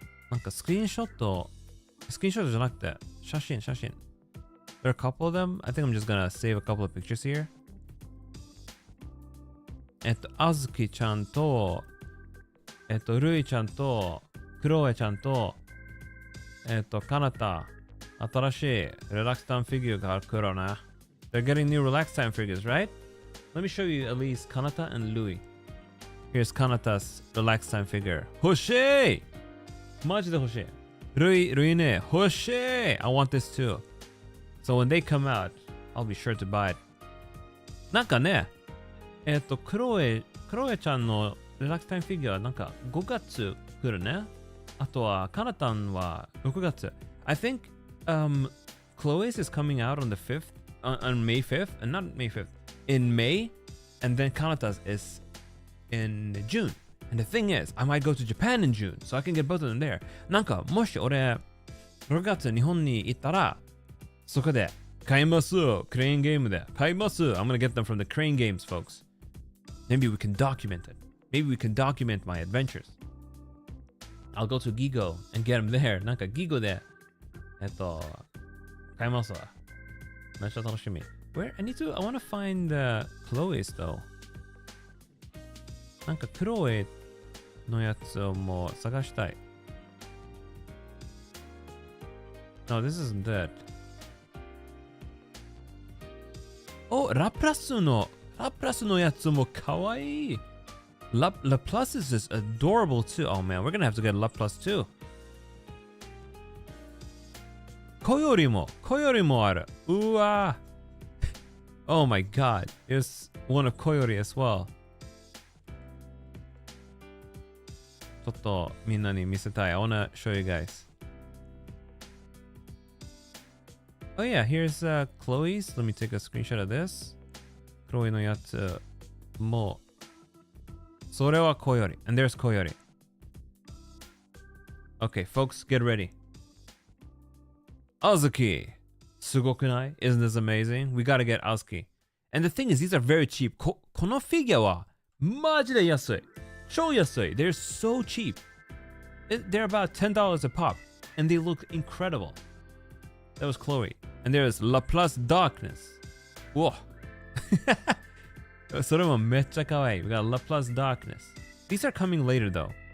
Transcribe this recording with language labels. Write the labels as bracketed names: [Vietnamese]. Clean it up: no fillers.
[Japanese] なんかスクリーンショットじゃなくて、写真。 [English] There are a couple of them. I think I'm just gonna save a couple of pictures here. [Japanese] あずきちゃんと、るいちゃんと、クロエちゃんと、かなた、新しいリラックスタイムフィギュアが来るな。 [English] They're getting new relax time figures, right? Let me show you at least Kanata and Louis. Here's Kanata's relax time figure. [Japanese] 欲しい！マジで欲しい。ルイね、欲しい！ [English] I want this too. So when they come out, I'll be sure to buy it. [Japanese] なんかね、クロエちゃんのリラックスタイムフィギュアなんか5月来るね。あとはカナタンは6月。 [English] I think Chloe's is coming out on the 5th, on May 5th, and not May 5th, in May, and then Kanata's is in June. And the thing is, I might go to Japan in June, so I can get both of them there. [Japanese] なんかもし俺6月日本に行ったらそこで買います。クレーンゲームで買います。 [English] I'm gonna get them from the crane games, folks. Maybe we can document it. Maybe we can document my adventures. I'll go to Gigo and get them there. [Japanese] なんか Gigo で買いますわ。めっちゃ楽しみ。 [English] I want to find Chloe's though. [Japanese] なんかクロエのやつをもう探したい。 [English] No, this isn't that. [Japanese] ラプラスのやつもかわいい。 [English] La Plus is just adorable too. Oh man, we're gonna have to get La Plus too. [Japanese] コヨリもある。うわ。 [English] Oh my god. There's one of Koyori as well. [Japanese] ちょっとみんなに見せたい。 [English] I wanna show you guys. Oh yeah, here's Chloe's. Let me take a screenshot of this. [Japanese] Chloe のやつもそれはKoyori. [English] And there's Koyori. Okay, folks, get ready. Azuki. [Japanese] すごくない? [English] Isn't this amazing? We gotta get Azuki. And the thing is, these are very cheap. [Japanese] このフィギュアはマジで安い。超安い。 [English] They're so cheap. They're about $10 a pop. And they look incredible. That was Chloe. And there's La Plus Darkness. Whoa. [Japanese] それもめっちゃ可愛い。 [English] We got La Plus Darkness. These are coming later though.